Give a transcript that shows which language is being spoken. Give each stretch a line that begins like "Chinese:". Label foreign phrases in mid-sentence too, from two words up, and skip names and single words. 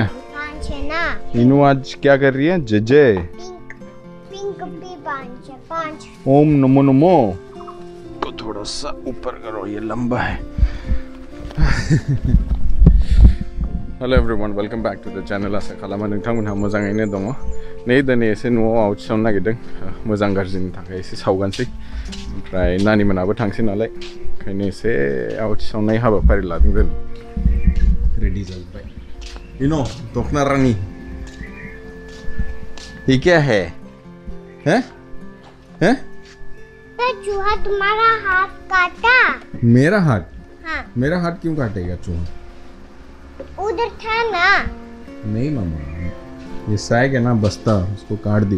Hindi: 5 है ना? इनू आज क्या कर रही है? जय पिंक भी 5 है, 5। ओम नमो नमो को थोड़ा सा ऊपर करो, ये लंबा है।
English: Hello everyone, welcome back to the channel.
Bodo: आसा खालामो नोंथांमोनहा मोजाङैनो दङ। नै दिनै एसे न'आव आवथिसावनो नागिरदों, मोजां गाज्रिनि थाखाय एसे सावगानसै, ओमफ्राय नानिमोनाबो थांसै नालाय, ओंखायनो एसे आवथिसावनाय हाबाफारि लादों जों। रेडी जाबाय। इनो दखना रानी,
Hindi: ये क्या है? हैं? हैं? तो चूहा तुम्हारा हाथ काटा। मेरा हाथ? हाँ। मेरा हाथ क्यों काटेगा चूहा? उधर था ना। नहीं मामा, ये सैग है ना बस्ता, उसको काट दिया।